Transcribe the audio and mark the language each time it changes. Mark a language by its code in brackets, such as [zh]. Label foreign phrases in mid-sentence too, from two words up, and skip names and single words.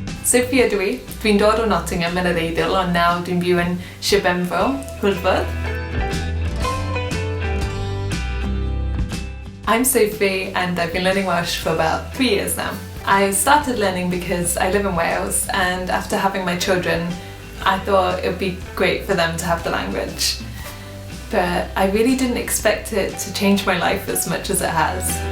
[cy] Sophie ydw i. Dwi'n dod o Nottingham yn yr Eidal, ond nawr dwi'n byw yn Sir Benfro, Hwlffordd. [en] I'm Sophie and I've been learning Welsh for about 3 years now. I started learning because I live in Wales, and after having my children I thought it would be great for them to have the language. But I really didn't expect it to change my life as much as it has.